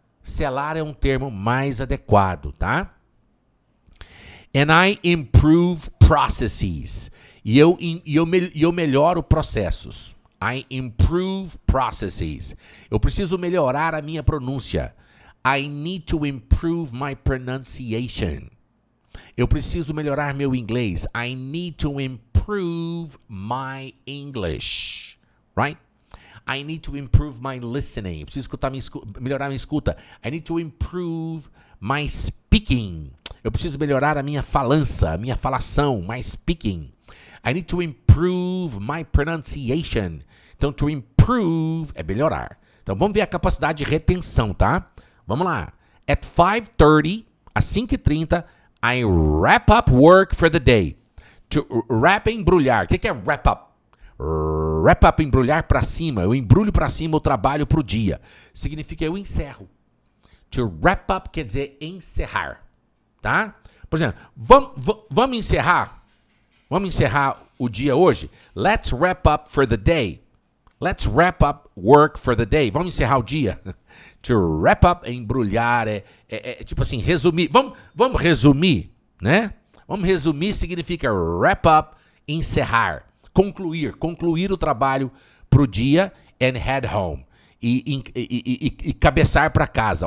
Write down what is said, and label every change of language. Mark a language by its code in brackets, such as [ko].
[pt] Selar é um termo mais adequado, tá? [en] And I improve processes. [pt] E eu melhoro processos. [en] I improve processes. [pt] Eu preciso melhorar a minha pronúncia. [en] I need to improve my pronunciation. [pt] Eu preciso melhorar meu inglês. [en] I need to improve my English. Right? I need to improve my listening. [pt] Eu preciso melhorar minha escuta. [en] I need to improve my speaking. [pt] Eu preciso melhorar a minha falança, a minha falação, [en] my speaking. I need to improve my pronunciation. [pt] Então, to improve é melhorar. Então, vamos ver a capacidade de retenção, tá? Vamos lá. [en] At 5:30, às 5:30, I wrap up work for the day. [pt] To wrap é embrulhar. O que é wrap up? Wrap up, embrulhar para cima. Eu embrulho para cima o trabalho para o dia. Significa eu encerro. To wrap up quer dizer encerrar. Tá? Por exemplo, vamos encerrar? Vamos encerrar o dia hoje? [en] Let's wrap up for the day. Let's wrap up work for the day. [pt] Vamos encerrar o dia? To wrap up é embrulhar, é tipo assim, resumir. Vamos resumir, né? Vamos resumir significa wrap up, encerrar, concluir o trabalho pro dia [en] and head home. [pt] E cabeçar para casa.